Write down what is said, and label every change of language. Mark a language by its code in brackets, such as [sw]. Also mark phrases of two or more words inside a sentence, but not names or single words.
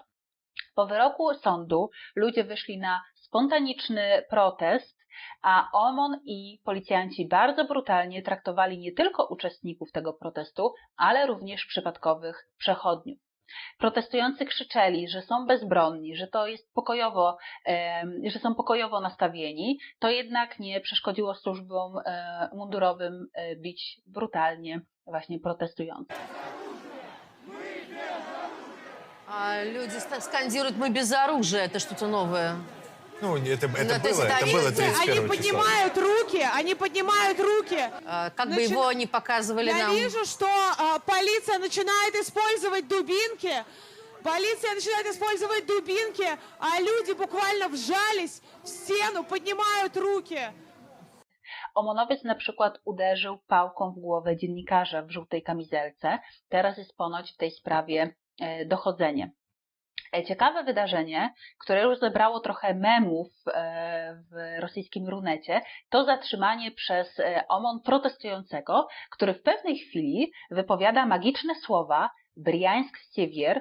[pl] Po wyroku sądu ludzie wyszli na spontaniczny protest, a OMON i policjanci bardzo brutalnie traktowali nie tylko uczestników tego protestu, ale również przypadkowych przechodniów. Protestujący krzyczeli, że są bezbronni, że to jest że są pokojowo nastawieni, to jednak nie przeszkodziło służbom mundurowym bić brutalnie właśnie protestujących. [ru] Люди скандируют «мы без оружия», это что-то новое. Ну, это то есть это было они 31 числа. Они поднимают руки. Как бы его не показывали Я нам. вижу, что полиция начинает использовать дубинки. А люди буквально вжались в стену, поднимают руки. [pl] Omonowiec na przykład uderzył pałką w głowę dziennikarza w żółtej kamizelce. Teraz jest ponoć w tej sprawie dochodzenie. Ciekawe wydarzenie, które już zebrało trochę memów w rosyjskim Runecie, to zatrzymanie przez OMON protestującego, który w pewnej chwili wypowiada magiczne słowa Briańsk-Siewier.